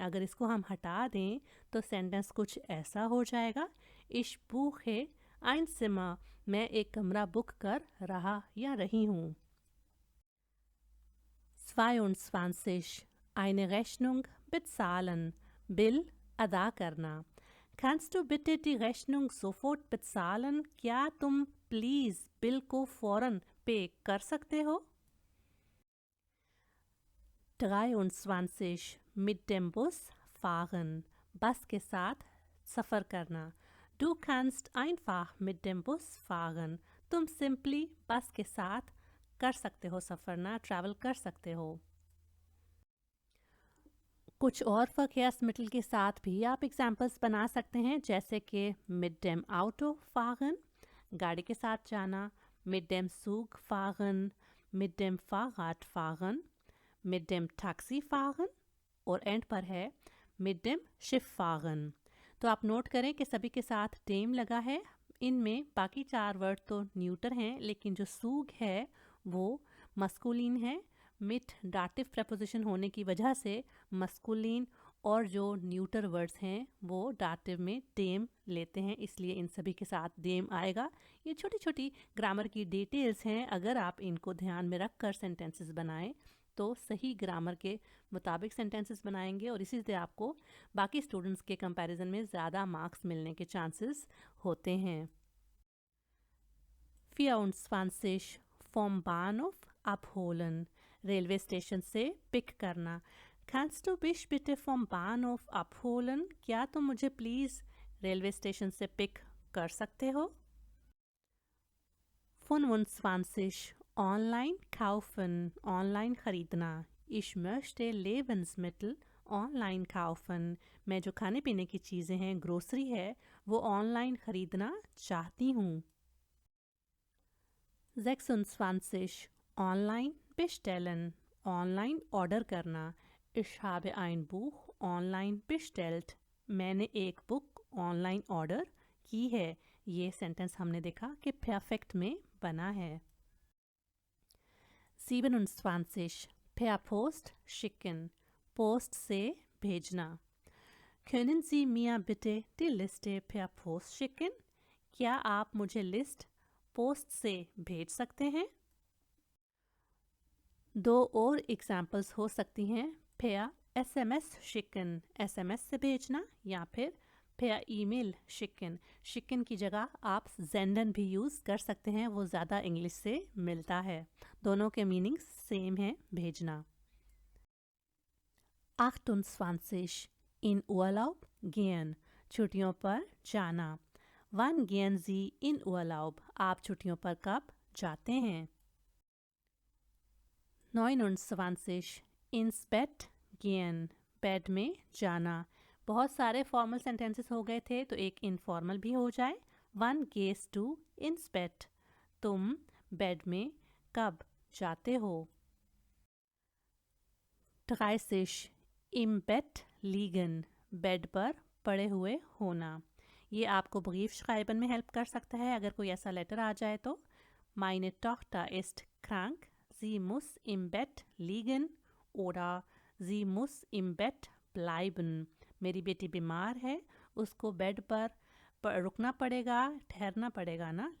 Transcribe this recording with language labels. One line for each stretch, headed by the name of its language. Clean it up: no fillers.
Hindi: अगर इसको हम हटा दें तो सेंटेंस कुछ ऐसा हो जाएगा.
German: Ich buche ein Zimmer,
Hindi: मैं एक कमरा बुक कर रहा या रही हूँ.
German: 22. Eine Rechnung bezahlen,
Hindi: बिल अदा करना.
German: Kannst du bitte die Rechnung sofort bezahlen?
Hindi: क्या तुम प्लीज़ बिल को फ़ौरन पे कर सकते हो.
German: 23. Mit dem Bus fahren,
Hindi: बस के साथ सफ़र करना.
German: Du kannst einfach mit dem Bus fahren,
Hindi: तुम सिंपली बस के साथ कर सकते हो सफ़र ना, ट्रैवल कर सकते हो. कुछ और verkehrsmittel के साथ भी आप एग्जाम्पल्स बना सकते हैं, जैसे कि
German: mit dem Auto fahren,
Hindi: गाड़ी के साथ जाना.
German: mit dem Zug fahren, mit dem Fahrrad fahren, mit dem Taxi fahren,
Hindi: और एंड पर है
German: mit dem Schiff fahren.
Hindi: तो आप नोट करें कि सभी के साथ dem लगा है. इनमें बाकी 4 वर्ड तो न्यूटर हैं, लेकिन जो सूग है वो मस्कुलिन है. मिट डाटिव प्रपोजिशन होने की वजह से मस्कुलिन और जो न्यूटर वर्ड्स हैं वो डाटिव में डेम लेते हैं, इसलिए इन सभी के साथ डेम आएगा। ये छोटी छोटी ग्रामर की डिटेल्स हैं, अगर आप इनको ध्यान में रख कर सेंटेंसेस बनाएं तो सही ग्रामर के मुताबिक सेंटेंसेस बनाएंगे और इसी से आपको बाकी स्टूडेंट्स के कंपैरिजन में ज़्यादा मार्क्स मिलने के चांसेस होते हैं। 24
German: vom Bahnhof abholen,
Hindi: railway station से पिक करना।
German: Kannst du mich bitte vom Bahnhof abholen?
Hindi: क्या तुम मुझे प्लीज़ रेलवे स्टेशन से पिक कर सकते हो? 25 ऑनलाइन kaufen, ऑनलाइन खरीदना।
German: Ich möchte Lebensmittel
Hindi: online kaufen, मैं जो खाने पीने की चीज़ें हैं, ग्रोसरी है, वो ऑनलाइन खरीदना चाहती हूँ। 26 ऑनलाइन bestellen, ऑनलाइन ऑर्डर करना।
German: Ich habe ein Buch online bestellt,
Hindi: मैंने एक बुक ऑनलाइन ऑर्डर की है। ये सेंटेंस हमने देखा कि परफेक्ट में बना है।
German: 27 per Post schicken,
Hindi: पोस्ट से भेजना।
German: Können Sie mir bitte die Liste per Post schicken?
Hindi: क्या आप मुझे लिस्ट पोस्ट से भेज सकते हैं? दो और एग्जाम्पल्स हो सकती हैं,
German: per SMS schicken,
Hindi: SMS से भेजना, या फिर
German: per email schicken।
Hindi: schicken की जगह आप senden भी यूज़ कर सकते हैं, वो ज़्यादा इंग्लिश से मिलता है। दोनों के मीनिंग्स सेम है, भेजना।
German: 28 in Urlaub gehen,
Hindi: छुट्टियों पर जाना।
German: Wann gehen Sie in Urlaub?
Hindi: आप छुट्टियों पर कब जाते हैं?
German: 29 ins Bett gehen,
Hindi: बेड में जाना। बहुत सारे फॉर्मल सेंटेंसेस हो गए थे, तो एक इनफॉर्मल भी हो जाए।
German: Wann gehst du ins Bett?
Hindi: तुम बेड में कब जाते हो? 30
German: im Bett liegen,
Hindi: बेड पर पड़े हुए होना। ये आपको ब्रीफ schreiben में हेल्प कर सकता है अगर कोई ऐसा लेटर आ जाए तो।
German: Meine Tochter ist krank, sie muss im Bett liegen oder sie muss im Bett bleiben,
Hindi: मेरी बेटी बीमार है, उसको बेड पर रुकना पड़ेगा, ठहरना पड़ेगा ना।